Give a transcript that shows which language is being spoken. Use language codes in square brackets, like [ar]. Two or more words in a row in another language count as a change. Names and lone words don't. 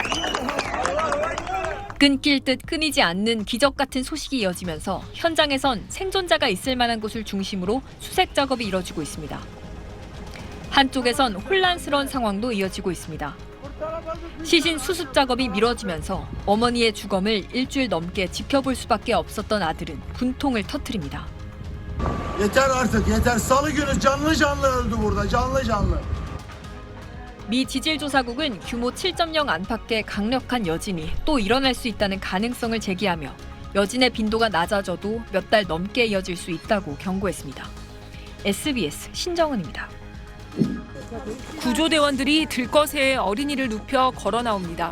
[ko] 끊길 듯 끊이지 않는 기적 같은 소식이 이어지면서 현장에선 생존자가 있을 만한 곳을 중심으로 수색 작업이 이뤄지고 있습니다. 한쪽에선 혼란스러운 상황도 이어지고 있습니다. 시신 수습 작업이 미뤄지면서 어머니의 주검을 일주일 넘게 지켜볼 수밖에 없었던 아들은 분통을 터뜨립니다. [tr] Yeter artık yeter. Salı günü canlı canlı öldü burada. Canlı canlı. [ko] 미 지질조사국은 규모 7.0 안팎의 강력한 여진이 또 일어날 수 있다는 가능성을 제기하며 여진의 빈도가 낮아져도 몇 달 넘게 이어질 수 있다고 경고했습니다. SBS 신정은입니다. 구조대원들이 들것에 어린이를 눕혀 걸어 나옵니다.